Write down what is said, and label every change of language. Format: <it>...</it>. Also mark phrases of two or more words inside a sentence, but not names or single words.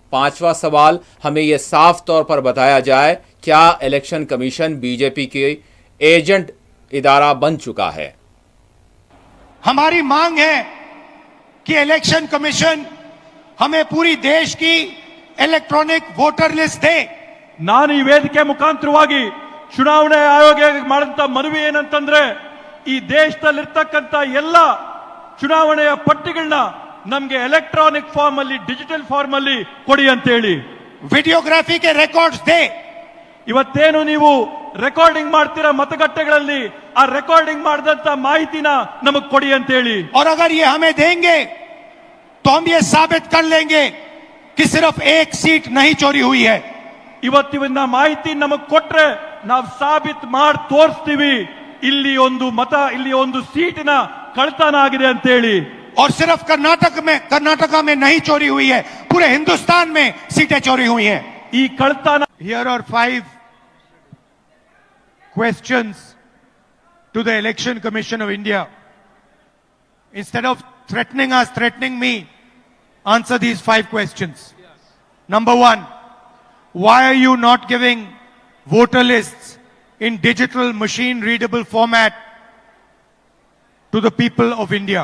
<hi>पांचवा सवाल, हमें यह साफ तौर पर बताया जाए, क्या</hi> <en>election commission</en> <hi>बीजेपी के एजेंट इदारा बन चुका है? हमारी मांग है कि</hi> <en>election commission</en> <hi>हमें पूरी देश की</hi> <en>electronic voter list</en> <hi>दे।</hi> <kn>ನಾನು ಈ ವೇದಿಕೆ ಮುಖಾಂತರವಾಗಿ ಚುನಾವಣೆ ಆಯೋಗಕ್ಕೆ ಮಾಡಿದಂತ ಮನವಿ ಏನಂತಂದ್ರೆ, ಈ ದೇಶದಲ್ಲಿರ್ತಕ್ಕಂತ ಎಲ್ಲ ಚುನಾವಣೆಯ ಪಟ್ಟಿಗಳನ್ನ ನಮಗೆ</kn> <en>electronic form</en> <kn>ಅಲ್ಲಿ,</kn> <en>digital form</en> <kn>ಅಲ್ಲಿ ಕೊಡಿ ಅಂತ ಹೇಳಿ।</kn> <hi>वीडियोग्राफी के रिकॉर्ड्स दे।</hi> <kn>ಇವತ್ತೇನು ನೀವು ರೆಕಾರ್ಡಿಂಗ್ ಮಾಡ್ತೀರಾ ಮತಗಟ್ಟೆಗಳಲ್ಲಿ, ಆ ರೆಕಾರ್ಡಿಂಗ್ ಮಾಡಿದಂತ ಮಾಹಿತಿನ ನಮಗೆ ಕೊಡಿ ಅಂತ ಹೇಳಿ।</kn> <hi>और अगर ये हमें देंगे तो हम ये साबित कर लेंगे कि सिर्फ एक सीट नहीं चोरी हुई है।</hi> <kn>ಇವತ್ತಿನ ಮಾಹಿತಿ ನಮಗೆ ಕೊಟ್ರೆ ನಾವು ಸಾಬೀತು ಮಾಡಿ ತೋರಿಸ್ತೀವಿ, ಇಲ್ಲಿ ಒಂದು ಸೀಟಿನ ಕಳ್ತನ ಆಗಿದೆ ಅಂತ ಹೇಳಿ।</kn> <hi>और सिर्फ कर्नाटका में नहीं चोरी हुई है, पूरे हिंदुस्तान में सीटें चोरी हुई हैं।</hi> <kn>ಈ ಕಳ್ತನ।</kn> <en>Here are 5 questions to the Election Commission of India. Instead of threatening me, answer these 5 questions. Number 1, why are you not giving voter lists in digital machine readable format to the people of India?</en>